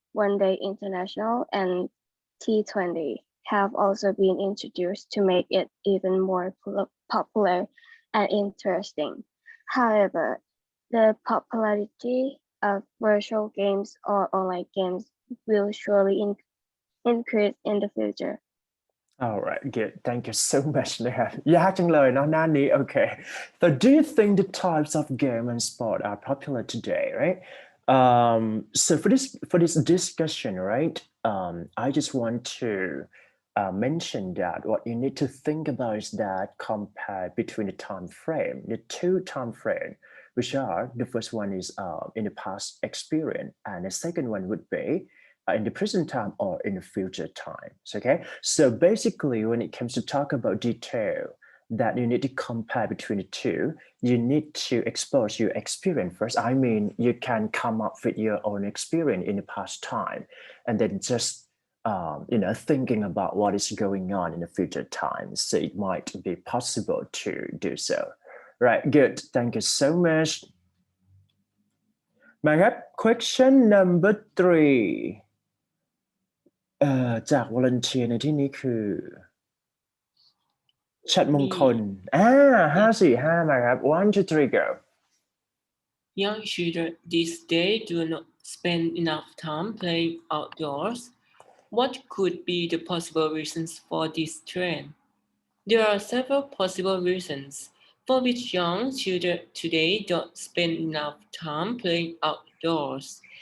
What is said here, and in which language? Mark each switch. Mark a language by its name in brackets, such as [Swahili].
[English] One Day International, and T20 have also been introduced to make it even more popular and interesting. However, the popularity of virtual games or online games will surely increase in the future. Alright, good. Thank you so much [Thai] นะครับยากจังเลยเนาะหน้านี้ [English] Okay. So do you think the types of game and sport are popular today, right? So for this discussion, right? I just want to mention that what you need to think about is that compare between the time frame, the two time frame, which are the first one is in the past experience, and the second one would be in the present time or in the future times. Okay, so basically when it comes to talk about detail that you need to compare between the two, you need to expose your experience first. I mean, you can come up with your own experience in the past time and then just thinking about what is going on in the future times. So it might be possible to do so. Right, good. Thank you so much. [Thai] มาครับ question number 3จาก volunteer ในที่นี้คือชัดมงคล545มาครับ [English] 1 2 3 go Young children these days do not spend enough time playing outdoors. What could be the possible reasons for this trend? There are several possible reasons for which young children today don't spend enough time playing outdoors.